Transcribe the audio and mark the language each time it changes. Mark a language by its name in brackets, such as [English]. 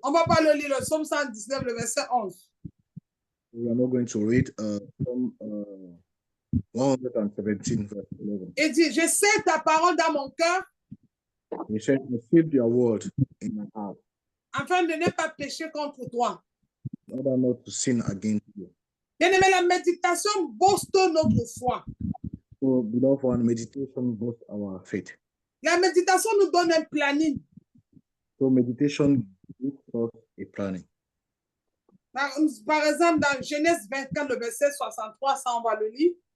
[French] On ne va pas le lire, le psaume 119, le verset 11. [English] We are not going to read Psalm 117, verse 11. [French] Il dit, je sais ta parole dans mon cœur. [English] He said, receive your word in my heart. [French] Afin de ne pas pécher contre toi. [English] In order not to sin against you. [French] Bien aimé, la méditation booste notre foi. [English] So, beloved one, meditation boosts our faith. [French] La méditation nous donne un planning. [English] So, meditation gives us a planning. [French] Par exemple, dans Genèse 24, le verset 63, ça on va le lire.